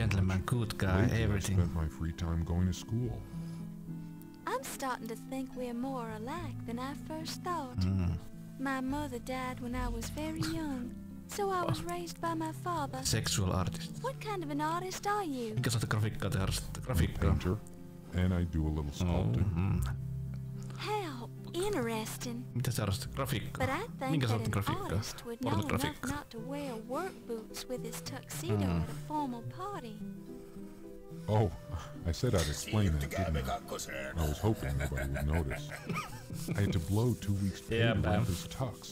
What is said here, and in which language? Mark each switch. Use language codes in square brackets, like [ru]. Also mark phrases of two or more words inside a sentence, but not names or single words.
[en] gentleman, good guy, Lately, everything. I spent my free time going to school. I'm starting to think we're more alike than I first thought. My mother died when I was very young, so I was raised by my father. Sexual artist. What kind of an artist are you? [fi] Minkä sä grafiikkaa tehdä? [en] I'm a [fi] Grafiikkaa. [en] painter, and I do a little sculpting. How interesting. [fi] Mitä sä harrastat? Grafiikkaa. [en] But I think [fi] Minkä [en] that [fi] sortin [en] an [fi] grafiikkaa? [en] artist would know enough [fi] Pornografiikkaa. [en] not to wear work boots with his tuxedo at a formal party. Oh, I said I'd explain that, didn't I? I was hoping nobody would notice. I had to blow 2 weeks' pay Yeah, to man. rent this tux.